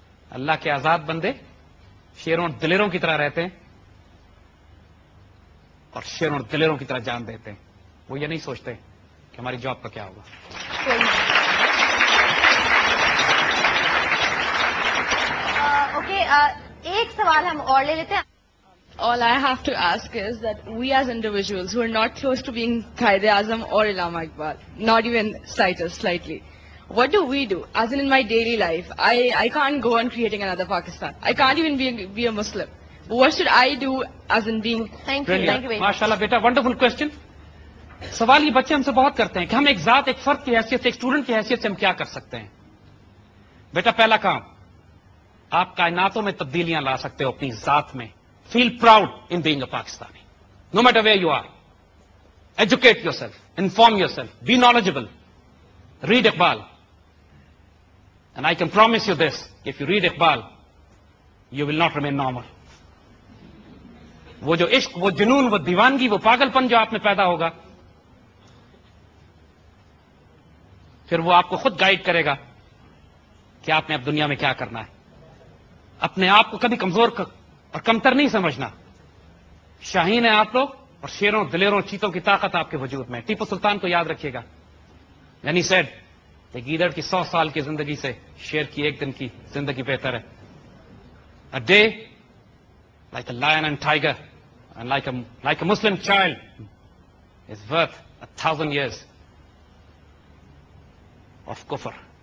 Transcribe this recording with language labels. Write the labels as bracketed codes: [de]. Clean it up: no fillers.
[ur] اللہ کے آزاد بندے شیروں اور دلیروں کی طرح رہتے ہیں اور شیروں اور دلیروں کی طرح جان دیتے ہیں. وہ یہ نہیں سوچتے کہ ہماری جاب کا کیا ہوگا. اوکے, ایک سوال ہم اور لے لیتے ہیں. [en] All I have to ask is that we as individuals who are not close to being Quaid-e-Azam or Allama Iqbal, not even slightly, what do we do? As in my daily life, I can't go on creating another Pakistan. I can't even be a Muslim. What should I do as in being... Thank you very much. [ur] ماشاءاللہ بیٹا, [en] Wonderful question. [ur] سوال یہ بچے ہم سے بہت کرتے ہیں کہ ہم ایک ذات, ایک فرد کی حیثیت سے, ایک اسٹوڈنٹ کی حیثیت سے ہم کیا کر سکتے ہیں. بیٹا پہلا کام, آپ کائناتوں میں تبدیلیاں لا سکتے ہو اپنی ذات میں. [en] Feel proud in being a Pakistani. No matter where you are. Educate yourself. Inform yourself. Be knowledgeable. Read Iqbal. And I can promise you this. If you read Iqbal, you will not remain normal. [ur] وہ جو عشق, وہ جنون, وہ دیوانگی, وہ پاگل پن جو آپ میں پیدا ہوگا, پھر وہ آپ کو خود گائیڈ کرے گا کہ آپ نے اب دنیا میں کیا کرنا ہے. اپنے آپ کو کبھی کمزور اور کمتر نہیں سمجھنا. شاہین ہیں آپ لوگ اور شیروں, دلیروں, چیتوں کی طاقت آپ کے وجود میں. ٹیپو سلطان کو یاد رکھیے گا. یعنی سیڈ کہ گیدڑ کی 100 سال کی زندگی سے شیر کی ایک دن کی زندگی بہتر ہے. [en] A day like a lion and tiger and like a Muslim child is worth 1,000 years of kufr.